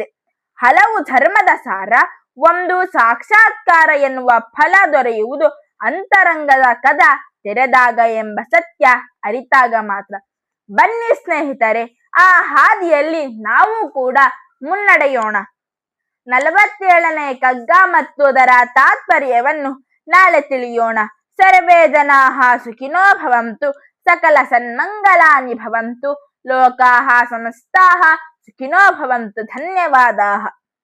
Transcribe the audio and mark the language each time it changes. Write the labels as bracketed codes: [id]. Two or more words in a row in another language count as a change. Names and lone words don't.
[kn] ಹಲವು ಧರ್ಮದ ಸಾರ ಒಂದು ಸಾಕ್ಷಾತ್ಕಾರ ಎನ್ನುವ ಫಲ ದೊರೆಯುವುದು ಅಂತರಂಗದ ಕದ ತೆರೆದಾಗ ಎಂಬ ಸತ್ಯ ಅರಿತಾಗ ಮಾತ್ರ. ಬನ್ನಿ ಸ್ನೇಹಿತರೆ, ಆ ಹಾದಿಯಲ್ಲಿ ನಾವು ಕೂಡ ಮುನ್ನಡೆಯೋಣ. 47ನೇ ಕಗ್ಗ ಮತ್ತು ಅದರ ತಾತ್ಪರ್ಯವನ್ನು ನಾಳೆ ತಿಳಿಯೋಣ. [sa] ಸರ್ವೇ ಜನಾಃ ಸುಖಿನೋ ಭವಂತು, ಸಕಲ ಸನ್ಮಂಗಲಾನಿ ಭವಂತು, ಲೋಕಾಃ ಸಮಸ್ತಾಃ ಸುಖಿನೋ ಭವಂತು. ಧನ್ಯವಾದಾಃ.